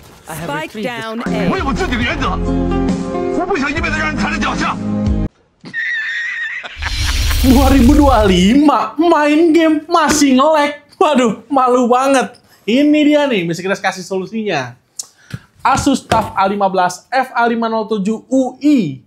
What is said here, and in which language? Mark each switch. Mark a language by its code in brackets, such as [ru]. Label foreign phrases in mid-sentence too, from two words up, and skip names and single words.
[en] Spike down A. [zh] 我有自己的原则，我不想一辈子让人踩在脚下。 [id] 2025 main game masih nge-lag. Waduh, malu banget. Ini dia nih, mesti kita kasih solusinya. Asus TUF A15 FA507 UI.